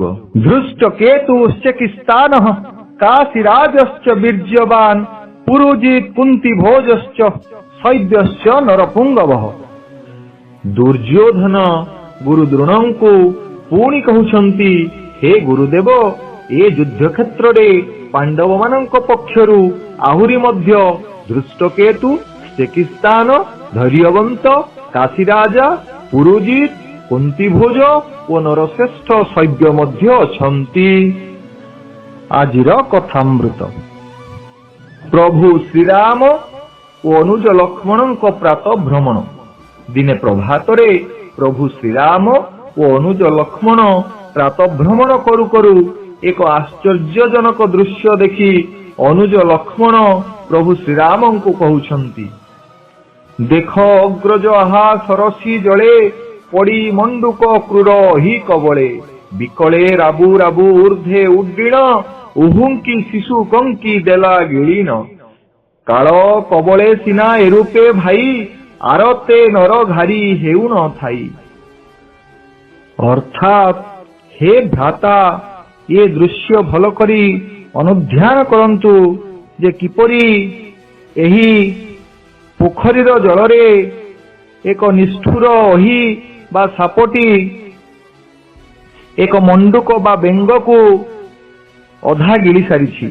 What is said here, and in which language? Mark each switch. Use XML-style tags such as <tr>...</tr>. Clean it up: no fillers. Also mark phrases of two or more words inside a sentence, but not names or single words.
<sa>धृष्ट केतुश्चिकित्सानः काशीराजश्च वीर्यवान् पुरोजित् कुंती भोजश्च शैव्यश्च नरपुंगवः।</sa> <or>ଦୁର୍ଯ୍ୟୋଧନ ଗୁରୁ ଦ୍ରୋଣଙ୍କୁ ପୁଣି କହୁଛନ୍ତି, ହେ ଗୁରୁଦେବ, ଏ ଯୁଦ୍ଧ କ୍ଷେତ୍ର ରେ ପାଣ୍ଡବ ମାନଙ୍କ ପକ୍ଷରୁ ଆହୁରି ମଧ୍ୟ ଧୃଷ୍ଟକେତୁ, ଚେକିତାନ, ଧୈର୍ଯ୍ୟବନ୍ତ, କାଶୀରାଜା, ପୁରୁଜିତ, କୁନ୍ତୀଭୋଜ ଔର ନରଶ୍ରେଷ୍ଠ ଶୈବ୍ୟ ମଧ୍ୟ ଅଛନ୍ତି। ଆଜିର କଥାମୃତ। ପ୍ରଭୁ ଶ୍ରୀରାମ ଔର ଅନୁଜ ଲକ୍ଷ୍ମଣ ପ୍ରାତଃ ଭ୍ରମଣ। ଦିନେ ପ୍ରଭାତରେ ପ୍ରଭୁ ଶ୍ରୀରାମ ଔର ଅନୁଜ ଲକ୍ଷ୍ମଣ ପ୍ରାତଃ ଭ୍ରମଣ କରୁ କରୁ ଏକ ଆଶ୍ଚର୍ଯ୍ୟଜନକ ଦୃଶ୍ୟ ଦେଖି ଅନୁଜ ଲକ୍ଷ୍ମଣ ପ୍ରଭୁ ଶ୍ରୀରାମଙ୍କୁ କହୁଛନ୍ତି, ଦେଖ ଅଗ୍ରଜ ଆହା ସରସୀ ଜଳେ ପଡ଼ି ମଣ୍ଡୁକ କ୍ରୂର ଅହି କବଳେ। ବିକଳେ ରାବୁ ରାବୁ ଊର୍ଦ୍ଧ୍ୱେ ଉଡ୍ଡୀନ ଉହୁଙ୍କି ଶିଶୁ କଙ୍କି ଦେଲା ଗିଳିନ। କାଳ କବଳେ ସିନା ଏରୂପେ ଭାଇ ଆରତେ ନର ଘାରି ହେଉ ନ ଥାଇ। ଅର୍ଥାତ ହେ ଭ୍ରାତା, ଏ ଦୃଶ୍ୟ ଭଲ କରି ଅନୁଧ୍ୟାନ କରନ୍ତୁ ଯେ କିପରି ଏହି ପୋଖରୀର ଜଳରେ ଏକ ନିଷ୍ଠୁର ଅହି ବା ସାପଟି ଏକ ମଣ୍ଡୁକ ବା ବେଙ୍ଗକୁ ଅଧା ଗିଳି ସାରି।</or>